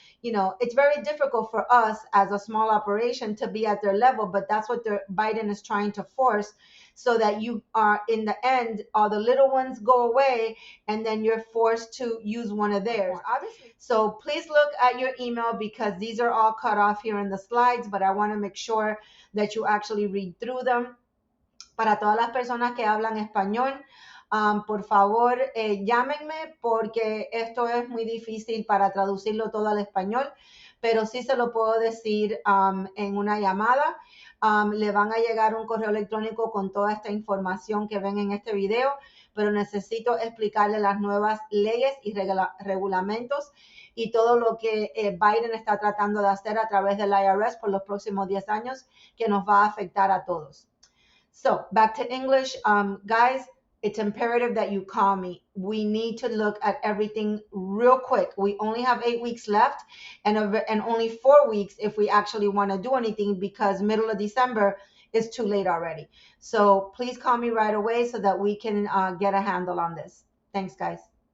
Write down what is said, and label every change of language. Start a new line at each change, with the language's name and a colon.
English: You know, it's very difficult for us as a small operation to be at their level, but that's what Biden is trying to force, so that you are, in the end, all the little ones go away and then you're forced to use one of theirs. Obviously. So please look at your email because these are all cut off here in the slides, but I want to make sure that you actually read through them.
Spanish: Para todas las personas que hablan español, por favor, llámenme porque esto es muy difícil para traducirlo todo al español, pero sí se lo puedo decir en una llamada. Le van a llegar un correo electrónico con toda esta información que ven en este video, pero necesito explicarle las nuevas leyes y regulamentos y todo lo que Biden está tratando de hacer a través del IRS por los próximos 10 años que nos va a afectar a todos.
English: So back to English, guys, it's imperative that you call me. We need to look at everything real quick. We only have 8 weeks left and only 4 weeks if we actually want to do anything because middle of December is too late already. So please call me right away so that we can get a handle on this. Thanks, guys.